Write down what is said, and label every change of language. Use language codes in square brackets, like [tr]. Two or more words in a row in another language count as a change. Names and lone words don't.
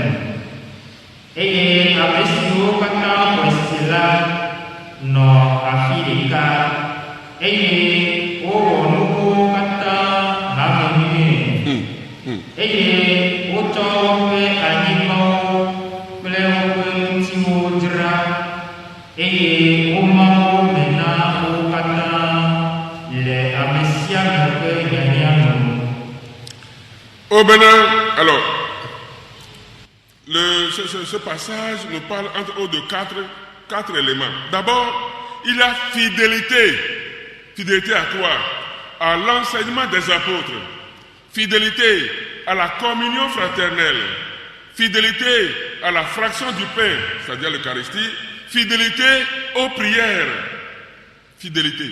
[ee] eye ame siwo katã xɔ se la nɔ afi ɖeka, eye wowɔ nukuwo katã hamenuie, eye wotsɔ woƒe anyigbawo kple woƒe ŋutiwo dzra, eye woma wo me na wo katã le ame sia ame ƒe hiahiã me. [fr] Alors, ce passage nous parle entre autres de quatre éléments. D'abord, il y a fidélité à quoi? À l'enseignement des apôtres, fidélité à la communion fraternelle, fidélité à la fraction du pain, c'est-à-dire l'Eucharistie, fidélité aux prières, fidélité.